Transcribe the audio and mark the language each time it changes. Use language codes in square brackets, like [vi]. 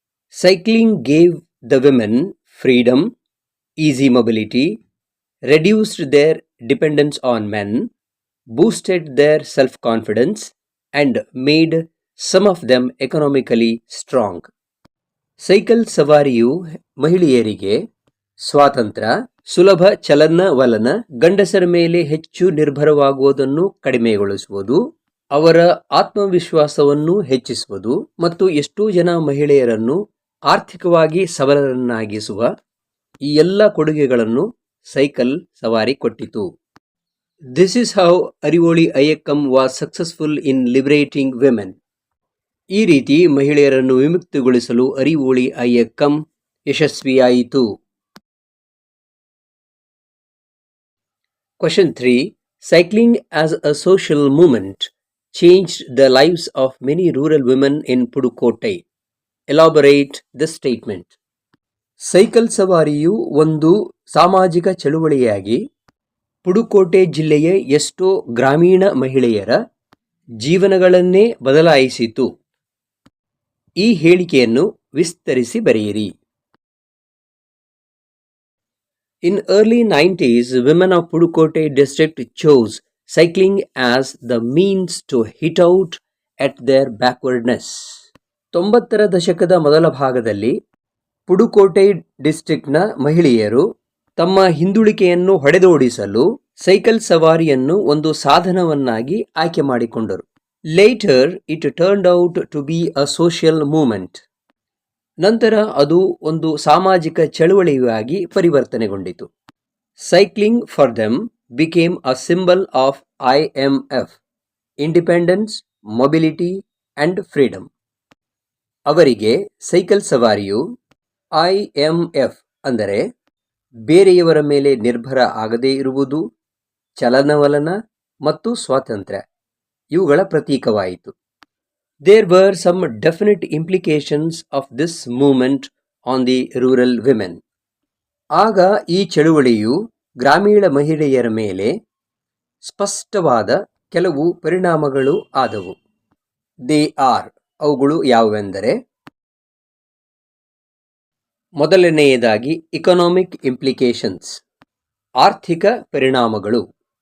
[en] Cycling gave the women freedom, easy mobility, reduced their dependence on men, boosted their self-confidence, and made some of them economically strong. [kn] Cycle ಸವಾರಿಯು ಮಹಿಳೆಯರಿಗೆ ಸ್ವಾತಂತ್ರ್ಯ, ಸುಲಭ ಚಲನವಲನ, ಗಂಡಸರ ಮೇಲೆ ಹೆಚ್ಚು ನಿರ್ಭರವಾಗುವುದನ್ನು ಕಡಿಮೆಗೊಳಿಸುವುದು, ಅವರ ಆತ್ಮವಿಶ್ವಾಸವನ್ನು ಹೆಚ್ಚಿಸುವುದು ಮತ್ತು ಎಷ್ಟೋ ಜನ ಮಹಿಳೆಯರನ್ನು ಆರ್ಥಿಕವಾಗಿ ಸಬಲರನ್ನಾಗಿಸುವ ಈ ಎಲ್ಲ ಕೊಡುಗೆಗಳನ್ನು ಸೈಕಲ್ ಸವಾರಿ ಕೊಟ್ಟಿತು. [en] This is how Arivoli Iyakkam was successful in liberating women. [kn] ಈ ರೀತಿ ಮಹಿಳೆಯರನ್ನು ವಿಮುಕ್ತಿಗೊಳಿಸಲು ಅರಿವೋಳಿ ಅಯ್ಯಕ್ಕಂ ಯಶಸ್ವಿಯಾಯಿತು. [en] Question 3. Cycling as a social movement changed the lives of many rural women in Pudukkottai. Elaborate this statement. [kn] Cycle ಸವಾರಿಯು ಒಂದು ಸಾಮಾಜಿಕ ಚಳುವಳಿಯಾಗಿ ಪುಡುಕೋಟೆ ಜಿಲ್ಲೆಯ ಎಷ್ಟೋ ಗ್ರಾಮೀಣ ಮಹಿಳೆಯರ ಜೀವನಗಳನ್ನೇ ಬದಲಾಯಿಸಿತು. ಈ ಹೇಳಿಕೆಯನ್ನು ವಿಸ್ತರಿಸಿ ಬರೆಯಿರಿ. [en] In early 90s, women of Pudukkottai district chose cycling as the means to hit out at their backwardness. [kn] 90ರ ದಶಕದ ಮೊದಲ ಭಾಗದಲ್ಲಿ ಪುಡುಕೋಟೈ ಡಿಸ್ಟ್ರಿಕ್ಟ್ನ ಮಹಿಳೆಯರು ತಮ್ಮ ಹಿಂದುಳಿಕೆಯನ್ನು ಹೊಡೆದೋಡಿಸಲು ಸೈಕಲ್ ಸವಾರಿಯನ್ನು ಒಂದು ಸಾಧನವನ್ನಾಗಿ ಆಯ್ಕೆ ಮಾಡಿಕೊಂಡರು. [en] Later it turned out to be a social movement. [kn] ನಂತರ ಅದು ಒಂದು ಸಾಮಾಜಿಕ ಚಳುವಳಿಯಾಗಿ ಪರಿವರ್ತನೆಗೊಂಡಿತು. [en] Cycling for them became a symbol of IMF, independence, mobility and freedom. [kn] ಅವರಿಗೆ ಸೈಕಲ್ ಸವಾರಿಯು IMF ಅಂದರೆ ಬೇರೆಯವರ ಮೇಲೆ ನಿರ್ಭರ ಆಗದೇ ಇರುವುದು, ಚಲನವಲನ ಮತ್ತು ಸ್ವಾತಂತ್ರ್ಯ ಇವುಗಳ ಪ್ರತೀಕವಾಯಿತು. [en] There were some definite implications of this movement on the rural women. [kn] ಆಗ ಈ ಚಳುವಳಿಯು ಗ್ರಾಮೀಣ ಮಹಿಳೆಯರ ಮೇಲೆ ಸ್ಪಷ್ಟವಾದ ಕೆಲವು ಪರಿಣಾಮಗಳು ಆದವು. [en] they are, [kn] ಅವುಗಳು ಯಾವುವೆಂದರೆ, ಮೊದಲನೆಯದಾಗಿ [en] economic implications, [kn] ಆರ್ಥಿಕ ಪರಿಣಾಮಗಳು.